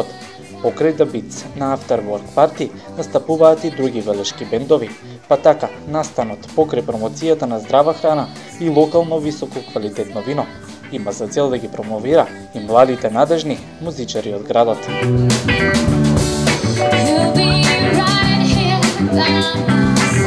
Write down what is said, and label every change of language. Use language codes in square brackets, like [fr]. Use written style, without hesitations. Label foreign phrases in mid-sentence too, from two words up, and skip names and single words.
[mk] Покрај The Beats на After Work Party настапуваат и други велешки бендови, па така настанот покрај промоцијата на здрава храна и локално високо квалитетно вино има за цел да ги промовира и младите надежни музичари од градот. [en] You'll be right here by my